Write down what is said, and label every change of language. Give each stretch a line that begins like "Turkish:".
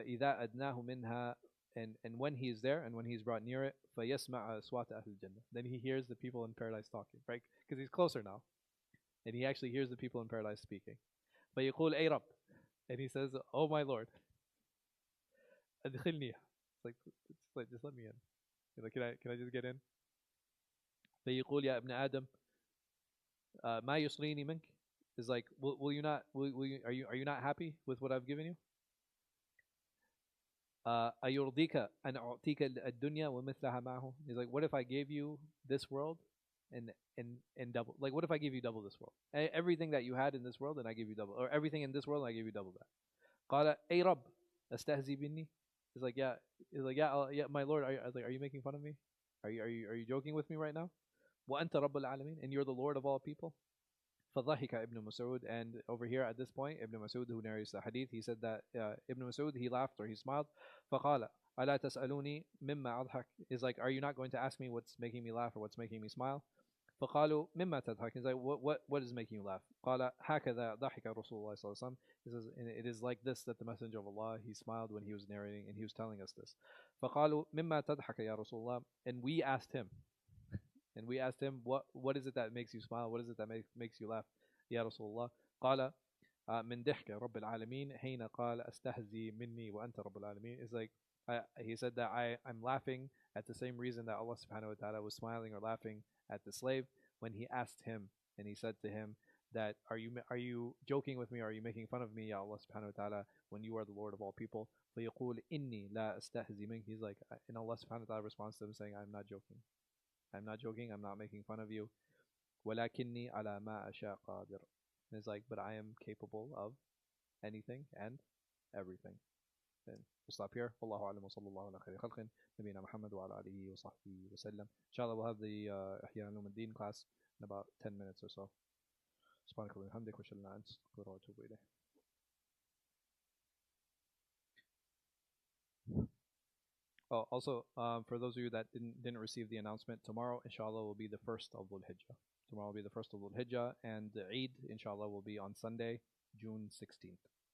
Arabic: فإذا أدناه منها,
English: and when he is there and when he's brought near it,
Arabic: فيسمع أصوات أهل الجنة.
English: Then he hears the people in paradise talking, right? Because he's closer now, and he actually hears the people in paradise speaking.
Arabic: فيقول أي رب,
English: and he says, oh my Lord,
Arabic: أدخلني.
English: It's like just let me in. Like, can I just get in?
Arabic: فيقول يا ابن آدم ما يصغيني منك.
English: Is like, will you not? Are you not happy with what I've given you?
Arabic: أيرضيك أن أعطيك الدنيا ومثلها معه.
English: He's like, what if I gave you this world and double? Like, what if I give you double this world? Everything that you had in this world, and I give you double, or everything in this world, and I give you double that.
Arabic: قال أي رب أستهزي بني.
English: He's like, yeah. He's like, yeah, my Lord. Are you making fun of me? Are you joking with me right now?
Arabic: وأنت رب العالمين,
English: and you're the Lord of all people.
Arabic: فضحك
English: Ibn Mas'ud, and over here at this point, Ibn Mas'ud, who narrates the hadith, he said that Ibn Mas'ud, he laughed or he smiled.
Arabic: فقال ألا تسألوني مما أضحك.
English: He's like, are you not going to ask me what's making me laugh or what's making me smile?
Arabic: فقالوا مما تضحك.
English: He's like, what is making you laugh?
Arabic: قال هكذا ضحك رسول الله صلى الله عليه وسلم.
English: He says, it is like this that the Messenger of Allah, he smiled when he was narrating and he was telling us this.
Arabic: فقالوا مما تضحك يا رسول الله.
English: And we asked him, what is it that makes you smile? What is it that makes you laugh?
Arabic: يا رسول الله. قال من ضحك رب العالمين حين قال استهزي مني وأنت رب العالمين.
English: It's like, he said that I'm laughing at the same reason that Allah subhanahu wa ta'ala was smiling or laughing at the slave when he asked him and he said to him that are you joking with me, or are you making fun of me, Ya Allah subhanahu wa ta'ala, when you are the Lord of all people?
Arabic: فيقول إني لا أستهزي منك.
English: He's like, and Allah subhanahu wa ta'ala responds to him saying, I'm not joking, I'm not making fun of you.
Arabic: ولكني على ما أشاء قادر.
English: And it's like, but I am capable of anything and everything. And we'll stop here.
Arabic: والله أعلم وصلى الله على خير خلق نبينا محمد وعلى آله وصحبه وسلم.
English: Inshallah, we'll have the إحياء علوم الدين class in about 10 minutes or so.
Arabic: سبحانك اللهم وبحمدك وأشهد أن لا إله إلا أنت أستغفرك وأتوب إليك.
English: Oh, also, for those of you that didn't receive the announcement, tomorrow, inshallah, will be the first of Dhul Hijjah. Tomorrow will be the first of Dhul Hijjah, and the Eid, inshallah, will be on Sunday, June 16th.